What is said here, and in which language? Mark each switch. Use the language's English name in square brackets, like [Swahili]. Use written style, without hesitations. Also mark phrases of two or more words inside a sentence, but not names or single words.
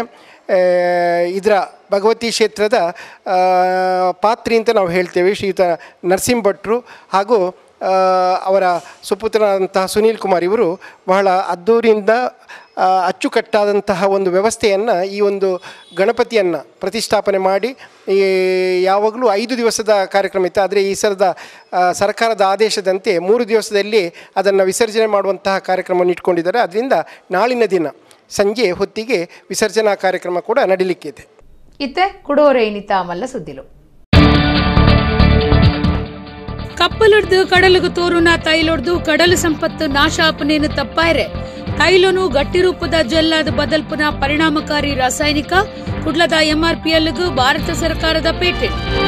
[Kannada] ಇದರ ಭಗವತಿ ಕ್ಷೇತ್ರದ ಪಾತ್ರಿ ಅಂತ ನಾವು ಹೇಳ್ತೇವೆ ಶ್ರೀಯುತ ನರಸಿಂಹ ಭಟ್ರು ಹಾಗೂ ಅವರ ಸುಪುತ್ರನಾದಂತಹ ಸುನೀಲ್ ಕುಮಾರ್ ಇವರು ಬಹಳ ಅದ್ದೂರಿಯಿಂದ ಅಚ್ಚುಕಟ್ಟಾದಂತಹ ಒಂದು ವ್ಯವಸ್ಥೆಯನ್ನು ಈ ಒಂದು ಗಣಪತಿಯನ್ನು ಪ್ರತಿಷ್ಠಾಪನೆ ಮಾಡಿ ಯಾವಾಗಲೂ 5 ದಿವಸದ ಕಾರ್ಯಕ್ರಮ ಇತ್ತು. ಆದರೆ ಈ ಸಲದ ಸರ್ಕಾರದ ಆದೇಶದಂತೆ 3 ದಿವಸದಲ್ಲಿ ಅದನ್ನು ವಿಸರ್ಜನೆ ಮಾಡುವಂತಹ ಕಾರ್ಯಕ್ರಮವನ್ನು ಇಟ್ಕೊಂಡಿದ್ದಾರೆ. ಅದರಿಂದ ನಾಳಿನ ದಿನ ಸಂಜೆ ಹೊತ್ತಿಗೆ ವಿಸರ್ಜನಾ ಕಾರ್ಯಕ್ರಮ ಕೂಡ ನಡೀಲಿಕ್ಕಿದೆ. [Tulu] ಇತ್ತೆ ಕುಡೋರೆ ಇನಿತ ಮಲ್ಲ ಸುದ್ದಿಲು. ಕಪ್ಪಲೊಡ್ದು ಕಡಲುಗು ತೋರುನ ತೈಲೊಡ್ದು ಕಡಲು ಸಂಪತ್ತು ನಾಶ ಆಪನೇನು ತಪ್ಪಾಯ್ರೆ ತೈಲನು ಗಟ್ಟಿ ರೂಪದ ಜೆಲ್ಲಾದ ಬದಲ್ಪುನ ಪರಿಣಾಮಕಾರಿ ರಾಸಾಯನಿಕ ಕುಡ್ಲದ MRPLಗೂ ಭಾರತ ಸರ್ಕಾರದ ಪೇಟೆಂಟ್.